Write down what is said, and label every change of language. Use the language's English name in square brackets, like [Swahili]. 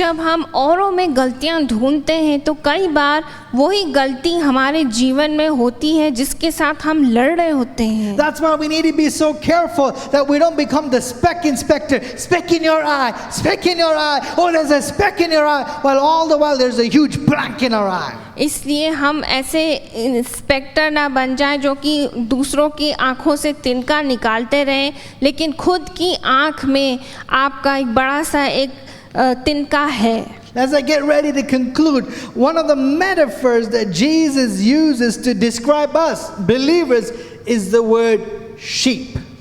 [Hindi] जब हम औरों में गलतियां ढूंढते हैं तो कई बार वही गलती हमारे जीवन में होती है जिसके साथ हम लड़ रहे होते हैं। [English] That's why we need to be so careful that we don't become the speck inspector. Speck in your eye, speck in your eye. Oh, there's a speck in your eye. While all the while there's a huge plank in our eye. [Hindi] इसलिए हम ऐसे inspector ना बन जाएं जो कि दूसरों की आंखों से तिनका निकालते रहें, लेकिन खुद की आंख में आपका एक बड़ा सा एक तिनका है। [English] As I get ready to conclude, one of the metaphors that Jesus uses to describe us, believers, is the word sheep.